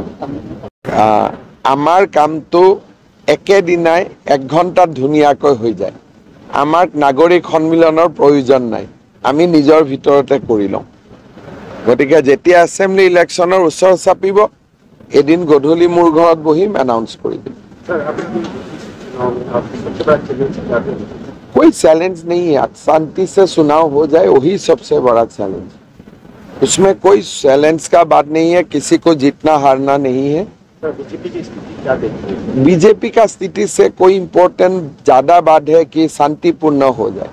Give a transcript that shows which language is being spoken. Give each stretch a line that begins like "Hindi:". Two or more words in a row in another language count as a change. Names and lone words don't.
Assamese: আমাৰ কামটো একেদিনাই 1 ঘণ্টাত ধুনীয়াকৈ হৈ যায়। আমাক নাগৰিক সন্মিলনৰ প্ৰয়োজন নাই, আমি নিজৰ ভিতৰতে কৰি লওঁ। গতিকে যেতিয়া
English: assembly election
Assamese: ওচৰ চাপিব, এদিন গধূলি মোৰ ঘৰত বহিম, এনাউন্স কৰি দিম।
Hindi: कोई चैलेंज नहीं है, शांति से चुनाव हो जाए वही सबसे बड़ा चैलेंज। उसमें कोई चैलेंज का बात नहीं है, किसी को जीतना हारना नहीं है। बीजेपी की स्थिति क्या देखते हैं? बीजेपी का स्थिति से कोई इम्पोर्टेंट ज्यादा बात है कि शांतिपूर्ण हो जाए।